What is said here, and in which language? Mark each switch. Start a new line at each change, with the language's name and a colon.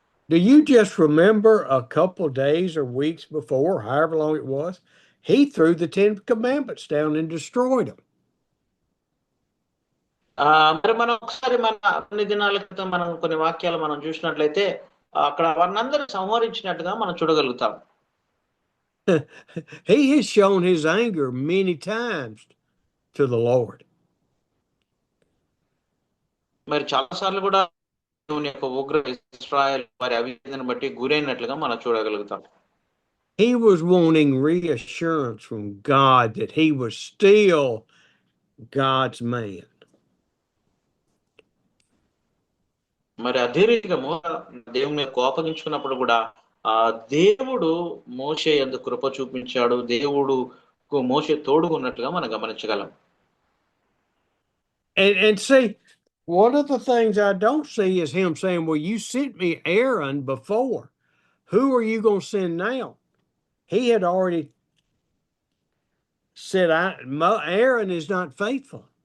English: Do you just remember a couple days or weeks before, however long it was, he threw the 10 commandments down and destroyed them.
Telugu: మరి మనం ఒకసారి కొన్ని దినాల క్రితం మనం కొన్ని వాక్యాలు మనం చూసినట్లయితే అక్కడ వారినందరూ సంహరించినట్టుగా మనం చూడగలుగుతాం.
English: He has shown his anger many times to the Lord.
Telugu: మరి చాలా సార్లు కూడా దేవుని యొక్క ఉగ్ర ఇశ్రాయేలు వారి అవిధేయతను బట్టి గురైనట్లుగా మనం చూడగలుగుతాం.
English: He was wanting reassurance from God that he was still God's man.
Telugu: మరి అదే రీతిగా దేవుని కోపగించుకున్నప్పుడు కూడా ఆ దేవుడు మోషే యందు కృప చూపించాడు, దేవుడు మోషే తోడుకున్నట్టుగా మనం గమనించగలం.
English: And see, one of the things I don't see is him saying, well, you sent me Aaron before. Who are you going to send now? He had already said, Aaron is not faithful.